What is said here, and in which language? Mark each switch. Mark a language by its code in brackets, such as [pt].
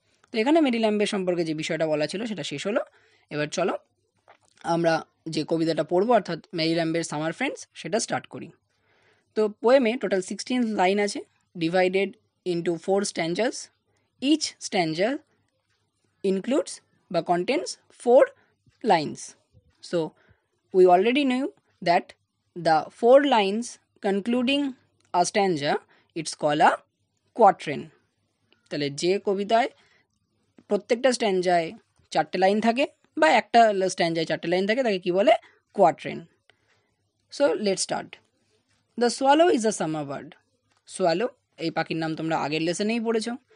[bn] তো এখানে মেরি ল্যাম্বের সম্পর্কে যে বিষয়টা বলা ছিল সেটা শেষ হলো। এবার চলো আমরা যে কবিতাটা পড়বো অর্থাৎ মেরি ল্যাম্বের সামার ফ্রেন্ডস সেটা স্টার্ট করি। তো পোয়েমে টোটাল 16 লাইন আছে, [en] Divided into 4 stanzas. Each stanza includes [bn] বা [en] contains 4 lines. So we already knew that the 4 lines concluding a stanza, it's called a quatrain. [bn] তাহলে যে কবিতায় প্রত্যেকটা স্ট্যাঞ্জায় 4টে লাইন থাকে বা একটা স্ট্যাঞ্জায় 4টে লাইন থাকে তাকে কি বলে, quatrain. [en] So let's start. The swallow is a summer bird. [bn] Swallow এই পাখির নাম তোমরা আগের লেসনেই পড়েছ।